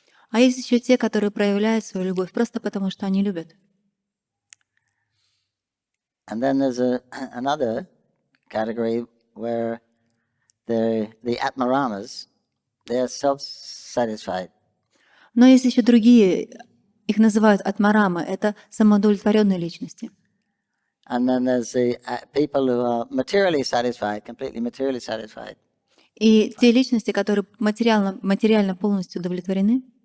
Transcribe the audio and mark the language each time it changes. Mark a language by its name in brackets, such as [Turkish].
[Russian] А есть еще те, которые проявляют свою любовь просто потому, что они любят. [English] And then there's another category where the Atmaramas, they are self-satisfied. [Russian] Но есть еще другие, их называют атмарамы, это самоудовлетворенные личности. [English] And then there's the people who are materially satisfied, completely materially satisfied. [Russian] И те личности, которые материально полностью удовлетворены,